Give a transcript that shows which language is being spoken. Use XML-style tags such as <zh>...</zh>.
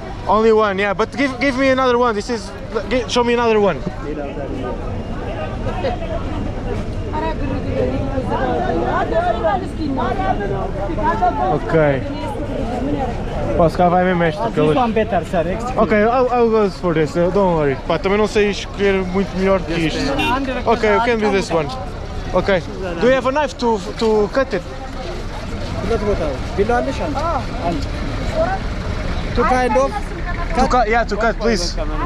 <en>Only one, yeah. But give me another one. This is. Show me another one.</en> <pt>Ok. Pá, se cá vai mesmo esta.</pt> <en>This one better, sir. Excuse. Ok, I'll go for this, don't worry.</en> <pt>Pá, também não sei escolher muito melhor que isto.</pt> <en>Ok, I can do this one. Ok. Do you have a knife to cut it? Below mission. To kind of. To cut, yeah, to cut, please.</en>